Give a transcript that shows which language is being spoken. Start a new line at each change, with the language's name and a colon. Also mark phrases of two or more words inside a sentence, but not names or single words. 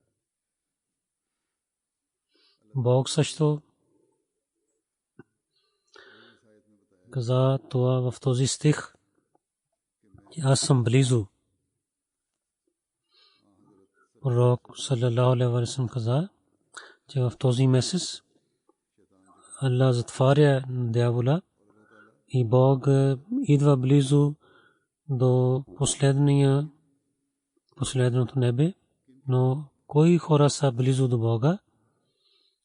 Bulgarian: Бог също каза това в този стих, аз съм близо. Пророк
Arabic: صلى الله عليه وسلم
Bulgarian: каза, че в този месец Allah затваря дявола и Бог идва близо до последното небе, но кои хора са близо до Бога?